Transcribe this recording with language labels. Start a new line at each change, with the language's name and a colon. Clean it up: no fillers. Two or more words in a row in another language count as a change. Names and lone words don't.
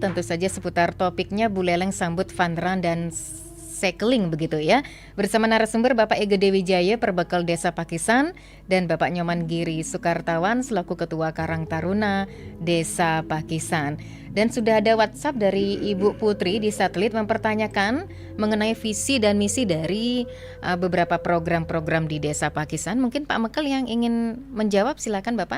Indonesian: Tentu saja seputar topiknya Buleleng sambut
English: fun run
Indonesian: dan cycling begitu ya. Bersama narasumber Bapak Ege Dewi Jaya, Perbekal Desa Pakisan, dan Bapak Nyoman Giri Soekartawan selaku Ketua Karang Taruna Desa Pakisan. Dan sudah ada WhatsApp dari Ibu Putri di satelit mempertanyakan mengenai visi dan misi dari beberapa program-program di Desa Pakisan. Mungkin Pak Mekel yang ingin menjawab, silakan Bapak.